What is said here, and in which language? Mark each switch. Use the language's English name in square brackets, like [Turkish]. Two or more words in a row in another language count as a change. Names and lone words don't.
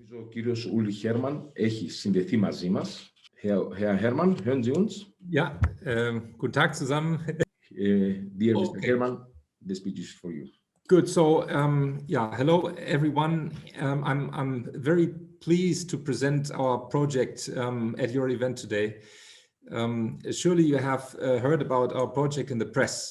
[Greek] κύριος Ulrich Hermann έχει συνδεθεί μαζί μας. [German] Herr Hermann, hören Sie uns? Ja, guten Tag zusammen. [English] Dear Mr. Hermann, the speech is for you. Good. So, yeah, hello everyone. I'm very pleased to present our project at your event today. Surely you have heard about our project in the press.